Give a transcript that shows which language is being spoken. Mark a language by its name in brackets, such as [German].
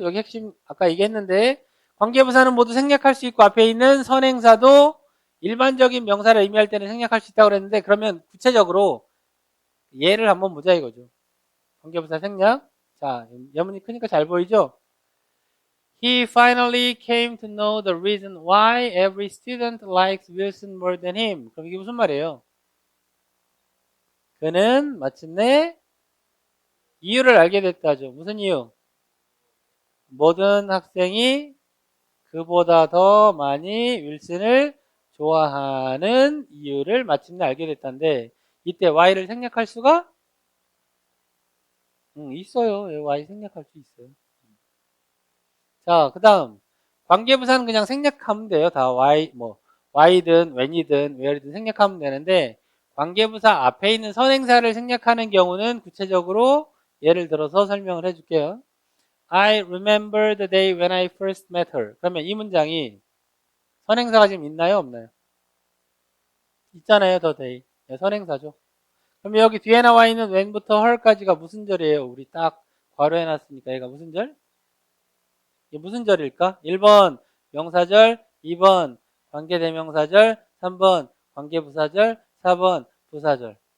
[Korean] 여기 핵심 아까 얘기했는데 관계부사는 모두 생략할 수 있고 앞에 있는 선행사도 일반적인 명사를 의미할 때는 생략할 수 있다고 그랬는데 그러면 구체적으로 예를 한번 보자 이거죠. 관계부사 생략. 자, 예문이 크니까 잘 보이죠? [English] He finally came to know the reason why every student likes Wilson more than him. [Korean] 그럼 이게 무슨 말이에요? 그는 마침내 이유를 알게 됐다죠. 무슨 이유? 모든 학생이 그보다 더 많이 윌슨을 좋아하는 이유를 마침내 알게 됐다는데 이때 y를 생략할 수가 있어요. y 생략할 수 있어요. 자, 그 다음 관계부사는 그냥 생략하면 돼요. 다 y든 when이든 where이든 생략하면 되는데 관계부사 앞에 있는 선행사를 생략하는 경우는 구체적으로 예를 들어서 설명을 해줄게요. [English] I remember the day when I first met her. [Korean] 그러면 이 문장이 선행사가 지금 있나요? 없나요? 있잖아요. the day. 네, 선행사죠. 그럼 여기 뒤에 나와 있는 when부터 her까지가 무슨 절이에요? 우리 딱 괄호해놨으니까 얘가 무슨 절? 이게 무슨 절일까? 1번 명사절, 2번 관계대명사절, 3번 관계부사절, 4번 부사절.